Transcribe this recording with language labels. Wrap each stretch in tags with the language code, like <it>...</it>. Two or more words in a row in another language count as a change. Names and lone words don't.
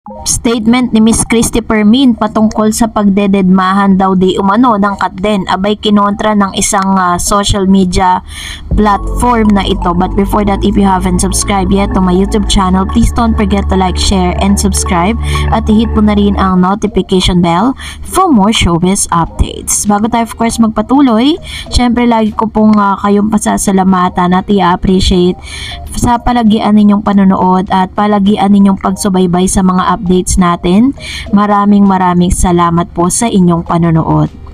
<tl>Statement ni Miss Christy Permin patungkol sa pagdededmahan daw di umano ng Katden abay kinontra ng isang</tl> <en>social media platform</en> <tl>na ito.</tl> <en>But before that, if you haven't subscribed yet to my YouTube channel, please don't forget to like, share, and subscribe</en> <tl>at i-hit po na rin ang</tl> <en>notification bell for more showbiz updates.</en> <tl>Bago tayo</tl> <en>of course</en> <tl>magpatuloy, syempre lagi ko pong kayong pasasalamatan at i-appreciate sa palagian ninyong panonood at palagian ninyong pagsubaybay sa mga updates natin. Maraming salamat po sa inyong panonood.</tl>